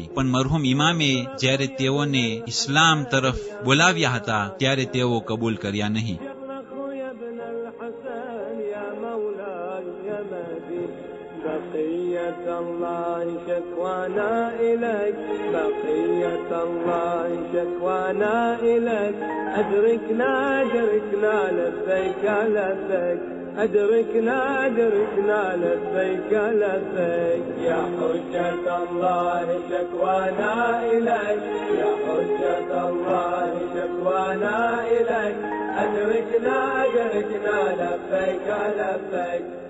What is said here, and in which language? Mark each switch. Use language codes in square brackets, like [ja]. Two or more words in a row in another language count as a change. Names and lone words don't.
[gu] પણ મરહુમ ઇમામે જ્યારે તેઓને ઇસ્લામ તરફ બોલાવ્યા હતા ત્યારે તેઓ કબૂલ કર્યા નહીં. [ar] بقية الله شكوانا إليك بقية الله شكوانا إليك أدركنا أدركنا لبيك لبيك أدركنا أدركنا لبيك لبيك يا حجة الله شكوانا إليك يا حجة الله شكوانا إليك أدركنا أدركنا لبيك لبيك